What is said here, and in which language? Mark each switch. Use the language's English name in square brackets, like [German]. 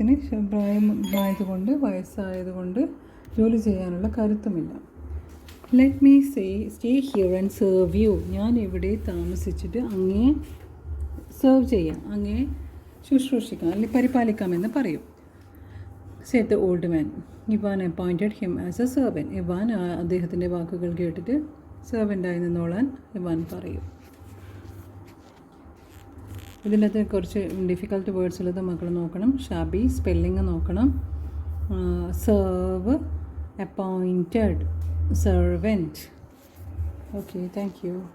[Malayalam] പ്രായമായതുകൊണ്ട്, വയസ്സായതുകൊണ്ട് ജോലി ചെയ്യാനുള്ള കരുത്തുമില്ല. [English] Let me stay here and serve you. [Malayalam] ഞാൻ ഇവിടെ താമസിച്ചിട്ട് അങ്ങേ സെർവ് ചെയ്യാം, അങ്ങേ ശുശ്രൂഷിക്കാം, അല്ലെങ്കിൽ പരിപാലിക്കാമെന്ന് പറയും. [English] said the old man. Ivan appointed him as a servant. [Malayalam] Ivan അദ്ദേഹത്തിൻ്റെ വാക്കുകൾ കേട്ടിട്ട് സെർവൻ്റായി നിന്നോളാൻ ഇവാൻ പറയും. ഇതിൻ്റെ അകത്ത് കുറച്ച് ഡിഫിക്കൽട്ട് വേർഡ്സ് ഉള്ളത് മക്കൾ നോക്കണം. ഷാബി സ്പെല്ലിങ് നോക്കണം. [English] Serve, appointed, servant. Okay, thank you.